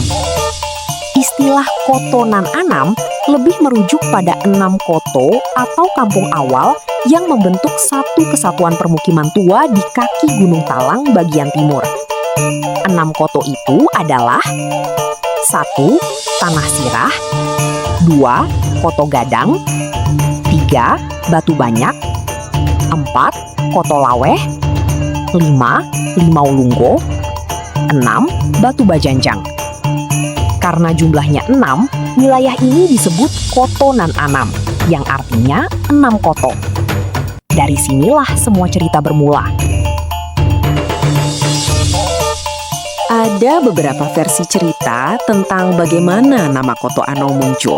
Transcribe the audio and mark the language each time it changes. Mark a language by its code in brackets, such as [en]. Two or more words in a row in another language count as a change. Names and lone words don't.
[id] Istilah Koto Nan Anam lebih merujuk pada 6 koto atau kampung awal yang membentuk satu kesatuan permukiman tua di kaki Gunung Talang bagian timur. 6 koto itu adalah 1. Tanah Sirah, 2. Koto Gadang, 3. Batu Banyak, 4. Koto Laweh, 5. Limau Lunggo, 6. Batu Bajanjang. Karena jumlahnya 6, wilayah ini disebut Koto Nan Anam, yang artinya 6 koto. Dari sinilah semua cerita bermula. Ada beberapa versi cerita tentang bagaimana nama Koto Anau muncul.